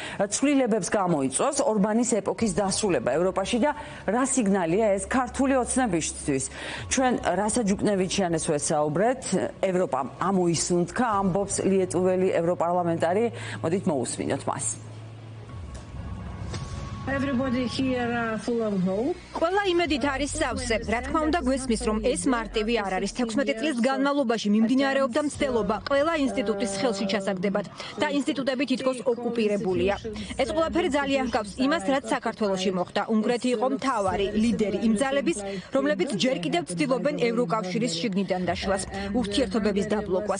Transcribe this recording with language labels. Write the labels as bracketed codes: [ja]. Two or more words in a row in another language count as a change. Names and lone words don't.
[ka] ცვლილებებს გამოიწვევს ორბანის ეპოქის დასრულება ევროპაში და რა სიგნალია ეს ქართული ოცნებისთვის? ჩვენ რასაჯუկნევით შევესაუბრეთ, ევროპამ ამოისუნთქა, ამბობს ლიეტუველი ევროპარლამენტარი, მოდით მოусმინოთ მას. [en] Everybody here full of hope. [ka] Ყველა იმედით არის სავსე. Რა თქმა უნდა, გვესმის, რომ ეს მარტივი არ არის. 16 წლის განმავლობაში მიმდინარეობდა მცდელობა ყველა ინსტიტუტის ხელში ჩასაგდებად და ინსტიტუტები თითქოს ოკუპირებულია. ეს ყველაფერი ძალიან ჰგავს იმას, რაც საქართველოში მოხდა. უნგრეთი იყო მთავარი ლიდერი იმ ძალების, რომლებიც ჯერ კიდევ ცდილობენ ევროკავშირის შიგნიდან დაშლას, ურთიერთობების დაბლოკვას.